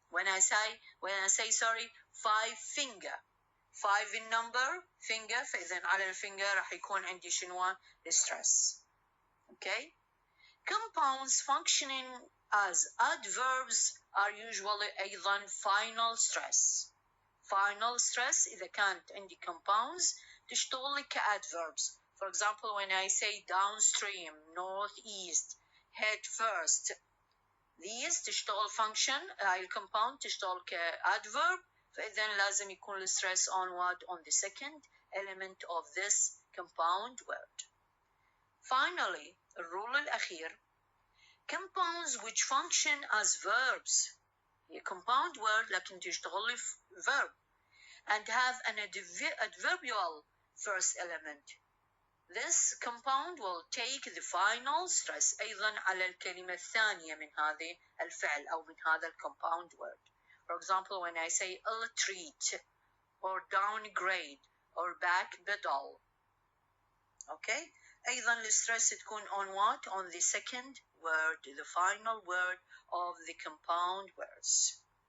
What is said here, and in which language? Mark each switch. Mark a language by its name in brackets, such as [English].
[English] When I say sorry, 5 finger, 5 in number, finger, [Arabic] فإذن على الفينجر راح يكون عندي شنو [English] الstress. Okay? Compounds functioning as adverbs are usually أيضا final stress. [Arabic] Final stress إذا كانت عندي compounds تشتغل لي كadverbs. [English] For example, when I say downstream, northeast, head first, these تشتغل function, [Arabic] هاي الcompound تشتغل كadverb, فإذن لازم يكون [English] الstress on what? On the second element of this compound word. Finally, [Arabic] الرول الأخير, [English] compounds which function as verbs, a compound word [Arabic] لكن تشتغل لي [English] verb and have an adverbial first element. This compound will take the final stress [Arabic] أيضا على الكلمة الثانية من هذه الفعل أو من هذا [English] compound word. For example, when I say ill-treat or downgrade or backpedal, okay, أيضا الstress تكون on what? On the second word, the final word of the compound words.